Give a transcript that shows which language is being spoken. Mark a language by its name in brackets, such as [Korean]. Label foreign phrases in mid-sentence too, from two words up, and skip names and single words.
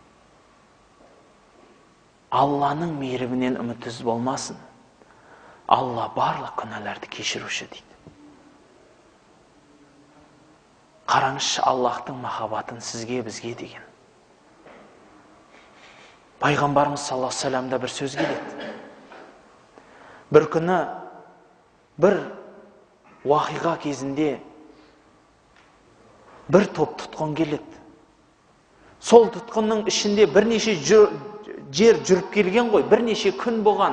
[Kazakh] Алланың мейірімінен үмітсіз болмасын. Алла барлық күнәларды кешіруші дейді. Қараңызшы Аллахтың махаббатын сізге, бізге деген. Пайғамбарымыз [Arabic] صلى الله عليه وسلمда [Kazakh] бір сөз келеді. Бір күні бір уақиға кезінде бір топ тұтқын келеді. Сол тұтқынның ішінде бірнеше жер жүріп келген ғой, бірнеше күн болған.